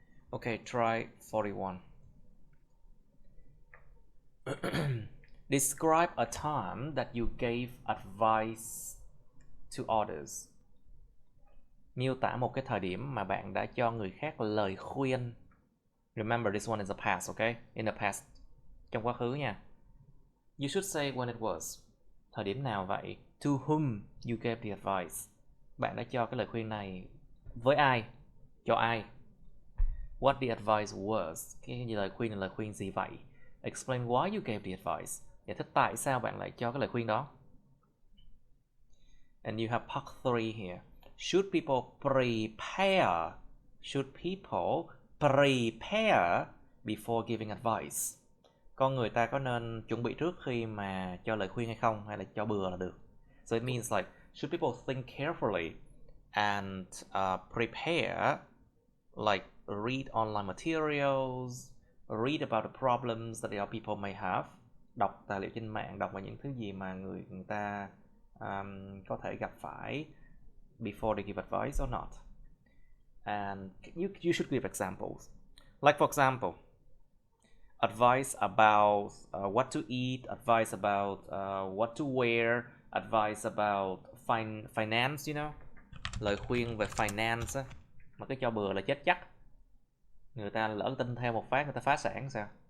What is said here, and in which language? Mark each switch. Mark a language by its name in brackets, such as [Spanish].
[English] Okay, try 41. Describe a time that you gave advice to others. [Vietnamese] Miêu tả một cái thời điểm mà bạn đã cho người khác lời khuyên. [English] Remember, this one is a past, okay? In the past. [Vietnamese] Trong quá khứ nha. [English] You should say when it was. [Vietnamese] Thời điểm nào vậy? [English] To whom you gave the advice. [Vietnamese] Bạn đã cho cái lời khuyên này với ai? Cho ai? [English] What the advice was. [Vietnamese] Cái lời khuyên là lời khuyên gì vậy? [English] Explain why you gave the advice. [Vietnamese] Giải thích tại sao bạn lại cho cái lời khuyên đó. [English] And you have part 3 here. Should people prepare? Should people prepare before giving advice? [Vietnamese] Con người ta có nên chuẩn bị trước khi mà cho lời khuyên hay không? Hay là cho bừa là được? [English] So it means like, should people think carefully and prepare, like read online materials, read about the problems that the other people may have, [Vietnamese] đọc tài liệu trên mạng, đọc vào những thứ gì mà người ta có thể gặp phải [English] before they give advice or not. And you should give examples. Like for example, advice about what to eat, advice about what to wear, advice about finance, you know. [Vietnamese] Lời khuyên về finance á, mà cái cho bừa là chết chắc. Người ta lỡ tin theo một phát, người ta phá sản sao?